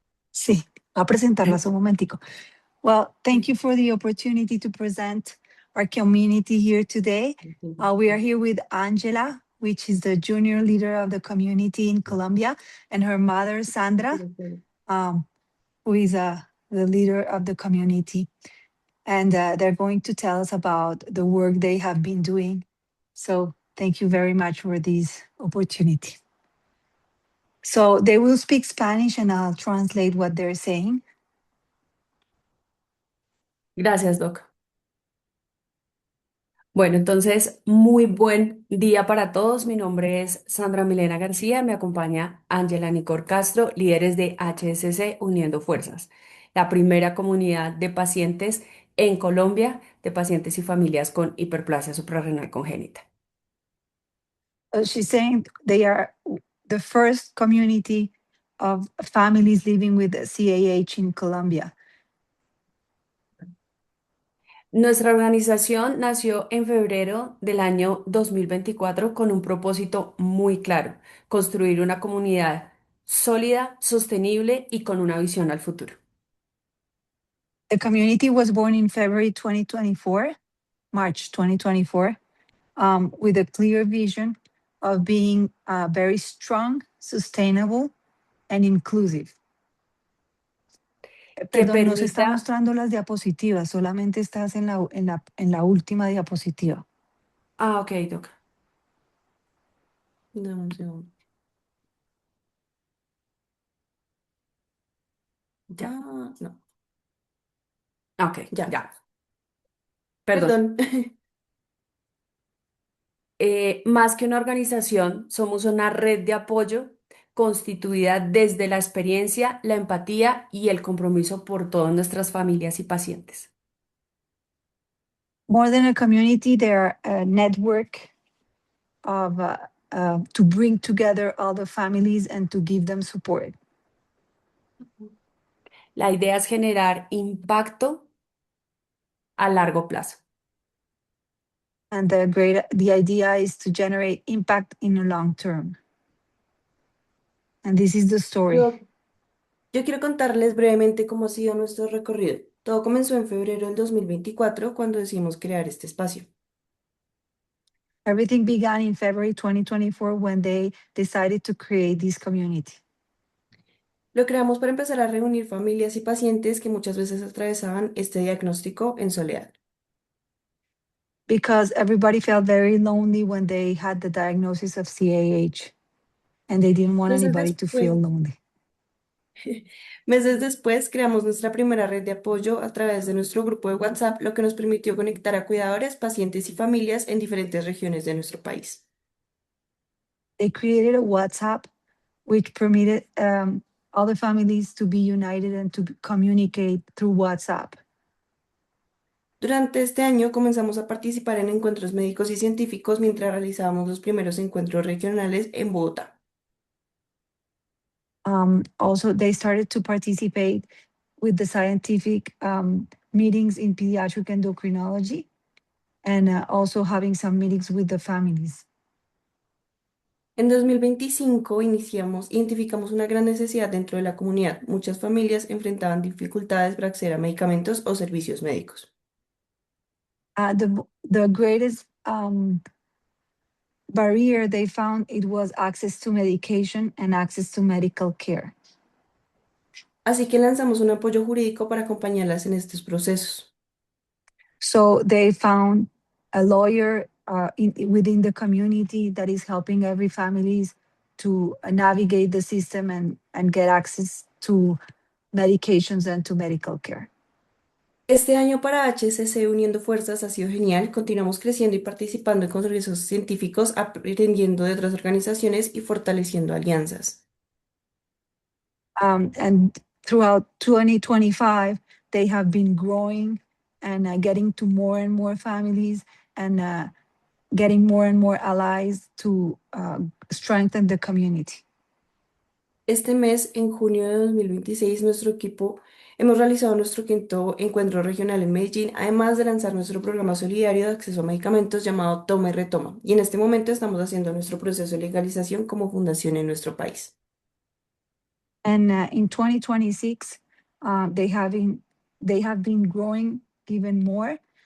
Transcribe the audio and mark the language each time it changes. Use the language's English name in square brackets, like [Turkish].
[Spanish] sí, voy a presentarlas un momentico. [English] Well, thank you for the opportunity to present our community here today. We are here with Angela, which is the junior leader of the community in Colombia, and her mother, Sandra, who is the leader of the community. And they're going to tell us about the work they have been doing. So thank you very much for this opportunity. So they will speak Spanish and I'll translate what they're saying. [Spanish] Gracias, Doc. Bueno, entonces, muy buen día para todos. Mi nombre es Sandra Milena García, me acompaña Ángela Nicor Castro, líderes de HSC Uniendo Fuerzas, la primera comunidad de pacientes en Colombia, de pacientes y familias con hiperplasia suprarrenal congénita. [English] She's saying they are the first community of families living with CAH in Colombia. [Spanish] Nuestra organización nació en febrero del año 2024 con un propósito muy claro: construir una comunidad sólida, sostenible y con una visión al futuro. [English] The community was born in February 2024, March 2024, with a clear vision of being very strong, sustainable, and inclusive. [Spanish] Que Perdón, no se está permita, mostrando las diapositivas, solamente estás en la última diapositiva. ok, Doc. Dame un segundo. Ya, no. Ok, ya. Perdón. Más que una organización, somos una red de apoyo constituida desde la experiencia, la empatía y el compromiso por todas nuestras familias y pacientes. [English] More than a community, they are a network of to bring together all the families and to give them support. [Spanish] La idea es generar impacto a largo plazo. [English] And the idea is to generate impact in the long term. And this is the story. [Spanish] Yo quiero contarles brevemente cómo ha sido nuestro recorrido. Todo comenzó en febrero del 2024 cuando decidimos crear este espacio. [English] Everything began in February 2024 when they decided to create this community. [Spanish] Lo creamos para empezar a reunir familias y pacientes que muchas veces atravesaban este diagnóstico en soledad. [English] Because everybody felt very lonely when they had the diagnosis of CAH, and they didn't want anybody to feel lonely. [Spanish] Meses después creamos nuestra primera red de apoyo a través de nuestro grupo de WhatsApp, lo que nos permitió conectar a cuidadores, pacientes y familias en diferentes regiones de nuestro país. [English] They created a WhatsApp which permitted all the families to be united and to communicate through WhatsApp. [Spanish] Durante este año comenzamos a participar en encuentros médicos y científicos mientras realizábamos los primeros encuentros regionales en Bogotá. [English] Also, they started to participate with the scientific meetings in pediatric endocrinology and also having some meetings with the families. [Spanish] En 2025 identificamos una gran necesidad dentro de la comunidad. Muchas familias enfrentaban dificultades para acceder a medicamentos o servicios médicos. [English] The greatest barrier they found it was access to medication and access to medical care. [Spanish] Así que lanzamos un apoyo jurídico para acompañarlas en estos procesos. [English] So they found a lawyer within the community that is helping every families to navigate the system and get access to medications and to medical care. [Spanish] Este año para HCC Uniendo Fuerzas ha sido genial. Continuamos creciendo y participando en congresos científicos, aprendiendo de otras organizaciones y fortaleciendo alianzas. [English] And throughout 2025, they have been growing and getting to more and more families and getting more and more allies to strengthen the community. [Spanish] Este mes, en junio de 2026, nuestro equipo hemos realizado nuestro quinto encuentro regional en Medellín, además de lanzar nuestro programa solidario de acceso a medicamentos llamado Toma y Retoma. Y en este momento estamos haciendo nuestro proceso de legalización como fundación en nuestro país. [English] And in 2026, they have been growing even more.